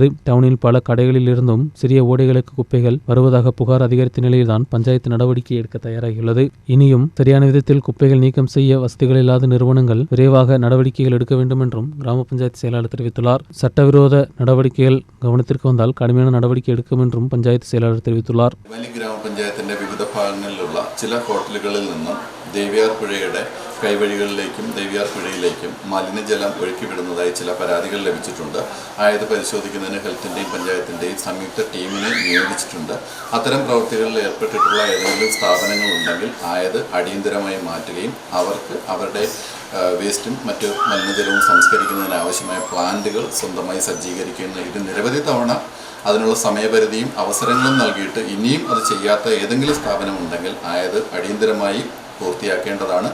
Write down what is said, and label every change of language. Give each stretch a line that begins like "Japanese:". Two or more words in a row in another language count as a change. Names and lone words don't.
Tamil: டவுனில் பல கடைகளில் இருந்தும் சிறிய ஓடைகளுக்கு குப்பைகள் வருவதாக புகார் அதிகரித்த நிலையில்தான் பஞ்சாயத்து நடவடிக்கை எடுக்க தயாராகியுள்ளது. இனியும் சரியான விதத்தில் குப்பைகள் நீக்கம் செய்ய வசதிகள் இல்லாத நிறுவனங்கள் விரைவாக நடவடிக்கைகள் எடுக்க வேண்டும் என்றும் கிராம பஞ்சாயத்து செயலாளர் தெரிவித்துள்ளார். சட்டவிரோத நடவடிக்கைகள் கவனத்திற்கு வந்தால் கடுமையான நடவடிக்கை எடுக்கும் என்றும் பஞ்சாயத்து செயலாளர் தெரிவித்துள்ளார்.
Malayalam: വിവിധ ഭാഗങ്ങളിലുള്ള ചില ഹോട്ടലുകളിൽ നിന്നും ദേവിയാർ പുഴയുടെ കൈവഴികളിലേക്കും ദേവിയാർ പുഴയിലേക്കും മലിനജലം ഒഴുക്കിവിടുന്നതായി ചില പരാതികൾ ലഭിച്ചിട്ടുണ്ട്. ആയത് പരിശോധിക്കുന്നതിന് ഹെൽത്തിൻ്റെയും പഞ്ചായത്തിൻ്റെയും സംയുക്ത ടീമിനെ നിയോഗിച്ചിട്ടുണ്ട്. അത്തരം പ്രവൃത്തികളിൽ ഏർപ്പെട്ടിട്ടുള്ള ഏതെങ്കിലും സ്ഥാപനങ്ങളുണ്ടെങ്കിൽ ആയത് അടിയന്തരമായി മാറ്റുകയും അവർക്ക് അവരുടെ വേസ്റ്റും മറ്റ് മലിനജലവും സംസ്കരിക്കുന്നതിനാവശ്യമായ പ്ലാന്റുകൾ സ്വന്തമായി സജ്ജീകരിക്കുന്ന ഇത് നിരവധി തവണ അതിനുള്ള സമയപരിധിയും അവസരങ്ങളും നൽകിയിട്ട് ഇനിയും അത് ചെയ്യാത്ത ഏതെങ്കിലും സ്ഥാപനമുണ്ടെങ്കിൽ ആയത് അടിയന്തരമായി പൂർത്തിയാക്കേണ്ടതാണ്.